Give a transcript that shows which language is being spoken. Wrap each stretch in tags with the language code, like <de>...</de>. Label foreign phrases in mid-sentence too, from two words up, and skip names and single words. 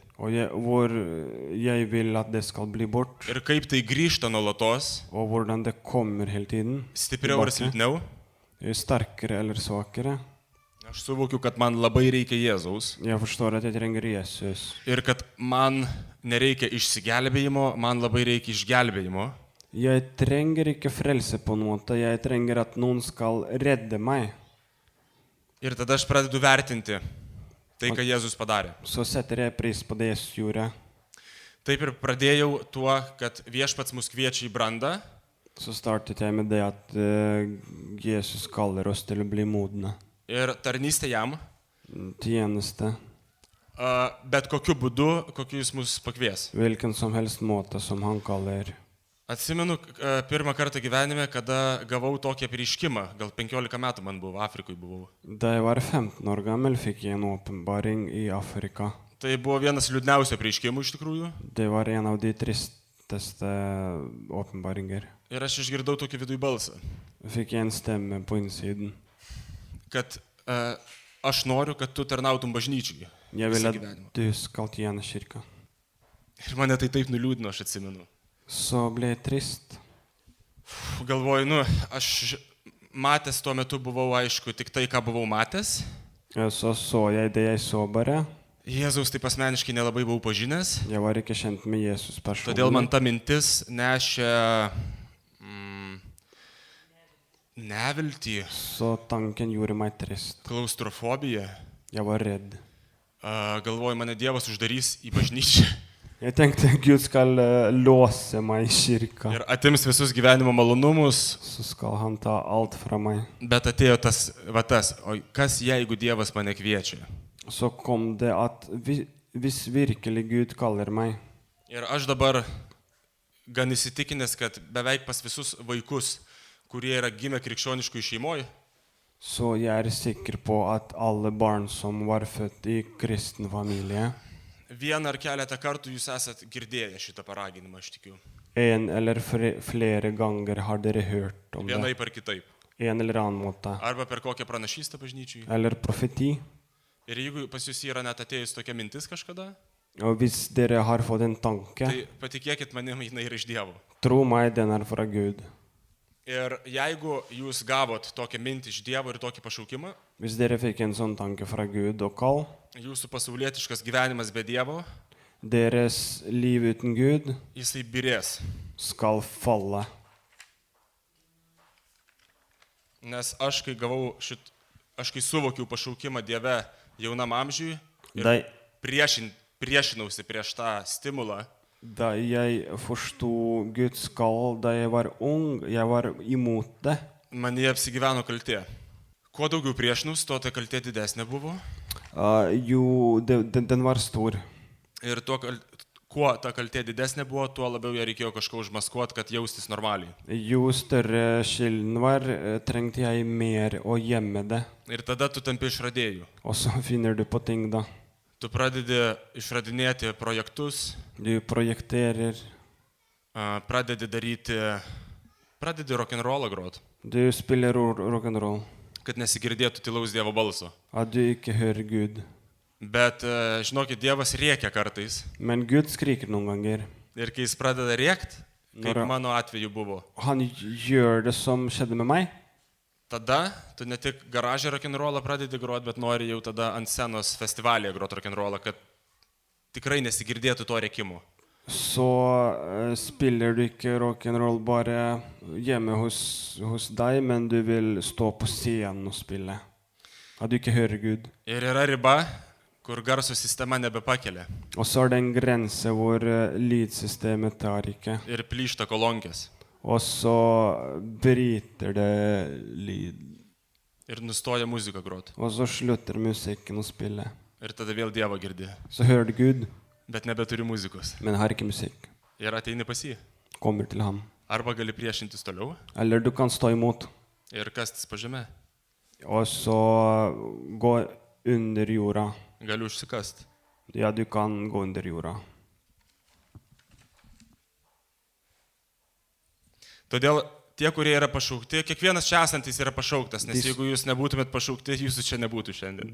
<sv>Och hvor jag vill att det ska bli bort.</sv> <lt>Ir kaip tai grįžta nuolatos,</lt> <sv>Och hvordan det kommer hela tiden.</sv> <lt>stipriau ar</lt> <sv>Tillbaka.</sv> <lt>silpniau.</lt> <sv>Är starkare eller svagare.</sv> <lt>Aš suvokiu, kad man labai reikia Jėzaus.</lt> <sv>Jag förstår att jag tränger Jesus.</sv> <lt>Ir kad man nereikia išsigelbėjimo, man labai reikia išgelbėjimo.</lt> <sv>Jag tränger inte frälse på något måte. Jag tränger att någon ska rädda mig.</sv> <lt>Ir tada aš pradedu vertinti tai, ką Jėzus padarė.</lt> <sv>Så sätter jag pris på det Jesus gjorde.</sv> <lt>Taip ir pradėjau tuo, kad viešpats mus kviečia į brandą.</lt> <sv>Så startade jag med det att Jesus kallar oss till att bli modna.</sv> <lt>Ir tarnystė jam,</lt> <sv>Tjänste.</sv> <lt>bet kokiu būdu, kokiu jis mus pakvies.</lt> <sv>Vilken som helst måte som han kallar.</sv> <lt>Atsimenu pirmą kartą gyvenime, kada gavau tokį apreiškimą, gal 15 metų man buvo, Afrikoje buvau.</lt> <sv>Da jag var 15 år gammal fick jag en uppenbaring i Afrika.</sv> <lt>Tai buvo vienas liūdniausių apreiškimų iš tikrųjų.</lt> <sv>Det var en av de tristaste uppenbaringar.</sv> <lt>Ir aš išgirdau tokį viduje balsą,</lt> <sv>Jag fick en stämma på insidan.</sv> <lt>kad aš noriu, kad tu tarnautum bažnyčiai.</lt> <sv>Jag vill</sv> <lt>visą</lt> <sv>att</sv> <lt>gyvenimą.</lt> <sv>du ska tjäna kyrkan.</sv> <lt>Ir mane tai taip nuliūdino, aš atsimenu.</lt> <sv>Så blev jag trist.</sv> <lt>Galvoju, nu, aš matęs tuo metu buvau, aišku, tik tai, ką buvau matęs.</lt> <sv>Så såg jag det jag såg bara.</sv> <lt>Jėzaus taip asmeniškai nelabai buvau pažinęs.</lt> <sv>Jag var inte känd med Jesus</sv> <lt>Todėl man</lt> <sv>personligen.</sv> <lt>ta mintis nešė neviltį,</lt> <sv>Så tanken gjorde mig trist.</sv> <lt>klaustrofobiją.</lt> <sv>Jag var rädd.</sv> <lt>Galvoju, mane Dievas uždarys į bažnyčią</lt> <sv>Jag tänkte att Gud ska låsa mig i kyrkan.</sv> <lt>ir atims visus gyvenimo malonumus,</lt> <sv>Så ska han ta allt från mig.</sv> <lt>bet atėjo tas vatas, o kas jeigu Dievas mane kviečia?</lt> <sv>Så kom det att</sv> <no>vis virkelig</no> <sv>Gud kallar mig.</sv> <lt>Ir aš dabar gan įsitikinęs, kad beveik pas visus vaikus, kurie yra gimę krikščioniškų šeimoje,</lt> <sv>Så jag är säker på att alla barn som var födda i kristen familj,</sv> <lt>vieną ar keletą kartų jūs esat girdėję šitą paraginimą, aš tikiu.</lt> <sv>en eller flera gånger har dere hört om det.</sv> <lt>Vienaip ar kitaip.</lt> <sv>En eller annan måte.</sv> <lt>Arba per kokią pranašystę bažnyčiai.</lt> <sv>Eller profeti.</sv> <lt>Ir jeigu pas jūs yra net atėjus tokia mintis kažkada,</lt> <sv>Och visst dere har fått en tanke,</sv> <lt>tai patikėkit manim, jinai yra iš Dievo.</lt> <sv>tro mig den är från Gud.</sv> <lt>Ir jeigu jūs gavot tokią mintį iš Dievo ir tokį pašaukimą,</lt> <sv>Visst dere fick en sån tanke från Gud och kall,</sv> <lt>jūsų pasaulietiškas gyvenimas be Dievo,</lt> <sv>deras liv utan Gud</sv> <lt>jisai birės.</lt> <sv>skall falla.</sv> <lt>Nes aš kai suvokiau pašaukimą Dieve jaunam amžiui ir</lt> <sv>Da,</sv> <lt>priešinausi prieš tą stimulą,</lt> <sv>da jag förstod Guds kall, da jag var ung, jag var emot det.</sv> <lt>man jie apsigyveno kaltė. Kuo daugiau priešinaus, tuo ta kaltė didesnė buvo.</lt> <sv>Jo, den var stor.</sv> <lt>Ir kuo ta kaltė didesnė buvo, tuo labiau ją reikėjo kažko užmaskuoti, kad jaustis normaliai.</lt> <sv>Jo större skillnad var, trängte jag mer och gömma det.</sv> <lt>Ir tada tu tampi išradėjų.</lt> <sv>Och så finner du på ting då.</sv> <lt>Tu pradedi išradinėti projektus,</lt> <sv>Du projekterar,</sv> <lt>pradedi rock'n'rollą grot,</lt> <sv>du spelar rock'n'roll.</sv> <lt>kad nesigirdėtų tylaus Dievo balso.</lt> <sv>Att du inte hör Gud.</sv> <lt>Bet, žinokit, Dievas rėkia kartais.</lt> <sv>Men Gud skriker någon gånger.</sv> <lt>Ir kai jis pradeda rėkti, kaip Nora. mano atveju buvo,</lt> <sv>Han gör det som skedde med mig.</sv> <lt>tada tu ne tik garažė rock'n'rollą pradedi grot, bet nori jau tada ant scenos festivalyje grot rock'n'rollą, kad tikrai nesigirdėtų to rėkimo.</lt> <sv>Så spelar du inte rock'n'roll bara hemma hos dig, men du vill stå på scen och spela. Att du inte hör Gud.</sv> <lt>Ir yra riba, kur garso sistema nebepakelia</lt> <sv>Och så är det en gräns hvor lydsystemet tar inte.</sv> <lt>ir plyšta kolonkės.</lt> <sv>Och så bryter det lyd.</sv> <lt>Ir nustoja muzika grot.</lt> <sv>Och så slutar musiken att spela.</sv> <lt>Ir tada vėl Dievą girdi.</lt> <sv>Så hör du Gud,</sv> <lt>Bet nebeturi muzikos.</lt> <sv>men har inte musik.</sv> <lt>Ir ateini pas jį.</lt> <sv>Kommer till ham.</sv> <lt>Arba gali priešintis toliau</lt> <sv>Eller du kan stå emot.</sv> <lt>ir kastis po žemę.</lt> <sv>Och så gå under jorda.</sv> <lt>Gali užsikast.</lt> <sv>Ja, du kan gå under jorda.</sv> <lt>Todėl tie, kurie yra pašaukti, kiekvienas čia esantis yra pašauktas, nes jeigu jūs nebūtumėt pašaukti, jūsų čia nebūtų šiandien.</lt>